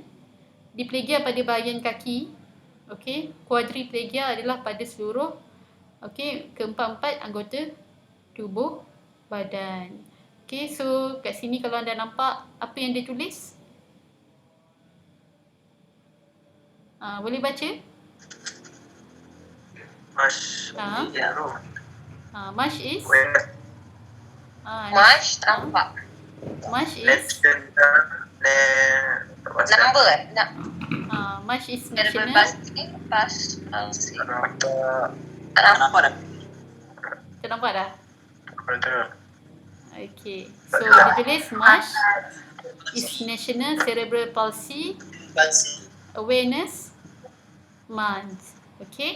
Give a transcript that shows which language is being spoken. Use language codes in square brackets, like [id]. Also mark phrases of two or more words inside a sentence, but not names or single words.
[ms] Diplegia pada bahagian kaki. Okey, quadriplegia adalah pada seluruh keempat-empat anggota tubuh badan. Okey, so kat sini kalau anda nampak apa yang dia tulis? Boleh baca? [en] Mash. Mash is [ms] Mash nampak. [en] Mash is Number Mash is Cerebral national. palsy. [ms] Tak nampak dah. Tak nampak dah? Betul. Okey. So dia tulis [en] MASH is National Cerebral Palsy Awareness Month. [ms] Okey.